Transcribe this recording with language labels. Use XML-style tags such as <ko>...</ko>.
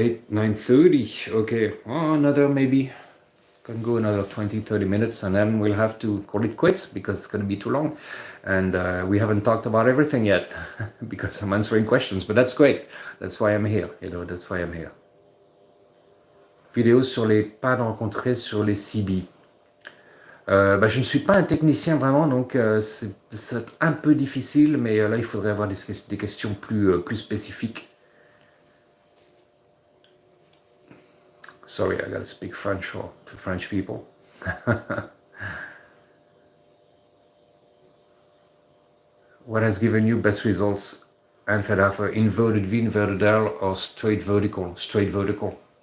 <en>9:30. Okay, another maybe can go another 20-30 minutes, and then we'll have to call it quits because it's going to be too long, and we haven't talked about everything yet because I'm answering questions, but that's great. That's why I'm here, that's why I'm here.</en> <fr>Vidéo sur les pannes rencontrées sur les CB. Je ne suis pas un technicien vraiment, donc c'est un peu difficile, mais là il faudrait avoir des questions plus spécifiques.</fr> <en>Sorry, I gotta speak French to French people. What has given you best results, NFEDA, for inverted V, inverted L, or straight vertical? Straight vertical.</en>